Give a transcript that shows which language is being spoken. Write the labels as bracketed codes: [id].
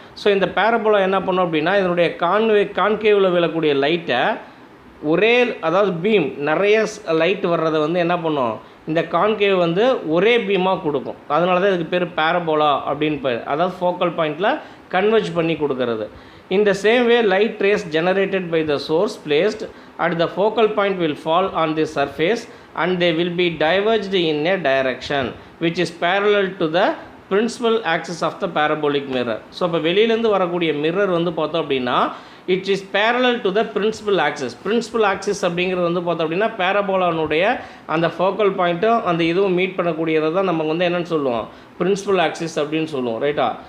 [ta] So இந்த parabola என்ன பண்ணும் அப்படின்னா இதனுடைய கான்கேவில் விழக்கூடிய லைட்டை அதாவது பீம் நிறைய லைட் வர்றதை வந்து என்ன பண்ணும்? இந்த கான்கேவ் வந்து ஒரே பீமாக கொடுக்கும். அதனால தான் இதுக்கு பேர் பேரபோலா அப்படின்னு பேர். அதாவது ஃபோக்கல் பாயிண்டில் கன்வெர்ஜ் பண்ணி கொடுக்கறது. [en] In the same way, light rays generated by the source placed at the focal point will fall on the surface and they will be diverged in a direction which is parallel to the principal axis of the parabolic mirror. So [ta] இப்போ வெளியிலேருந்து வரக்கூடிய [en] mirror [ta] வந்து பார்த்தோம் அப்படின்னா [en] It is parallel to the principal axis. [ta] Principal axis அப்படிங்கிறது வந்து பார்த்தோம் அப்படின்னா பேரபோலானுடைய அந்த ஃபோக்கல் பாயிண்ட்டும் அந்த இதுவும் மீட் பண்ணக்கூடியதை தான் நம்ம வந்து என்னென்னு சொல்லுவோம், பிரின்சிபல் ஆக்சிஸ் அப்படின்னு சொல்லுவோம், ரைட்டா.